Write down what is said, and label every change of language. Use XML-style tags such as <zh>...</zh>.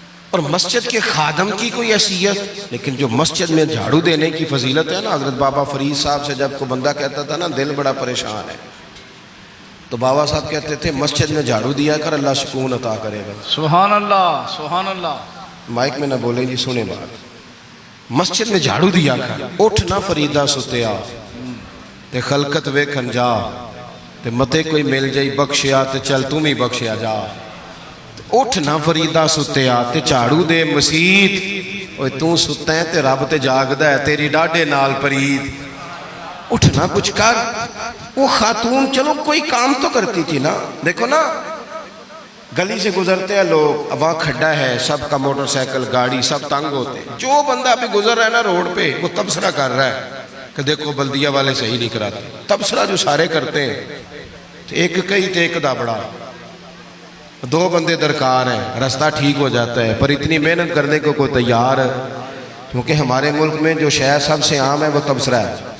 <ur>اور مسجد کے خادم کی کوئی حیثیت، لیکن جو مسجد میں جھاڑو دینے کی فضیلت ہے نا. حضرت بابا فرید صاحب سے جب کو بندہ کہتا تھا نا دل بڑا پریشان ہے، تو بابا صاحب کہتے تھے مسجد میں جھاڑو دیا کر، اللہ سکون عطا کرے گا. سبحان اللہ، سبحان اللہ. مائک میں نہ بولیں جی، سنیں بات. مسجد میں جھاڑو دیا کر.</ur> <pa>اٹھ نہ فریدہ ستیا تے خلقت ویکھن جا، تے متے کوئی مل جائی بخشیا تے چل تم ہی بخشیا جا. اٹھ نہ فریدہ ستیا تے جھاڑو دے مسیت، اوے تو ستا ہے تے رب تے جاگدا ہے، تیری ڈاڈے نال پرید.</pa> <ur>اٹھنا کچھ کر. وہ خاتون چلو کوئی کام تو کرتی تھی نا. دیکھو نا گلی سے گزرتے ہیں لوگ، اب وہاں کھڈا ہے، سب کا موٹر سائیکل گاڑی سب تنگ ہوتے ہیں. جو بندہ ابھی گزر رہا ہے نا روڈ پہ، وہ تبصرہ کر رہا ہے کہ دیکھو بلدیہ والے صحیح نہیں کراتے. تبصرہ جو سارے کرتے ہیں،</ur> <pa>ایک کئی تے ایک دا بڑا،</pa> <ur>2 بندے درکار ہیں، رستہ ٹھیک ہو جاتا ہے. پر اتنی محنت کرنے کو کوئی تیار ہے، کیونکہ ہمارے ملک میں جو شے سب سے عام ہے وہ تبصرہ ہے.</ur>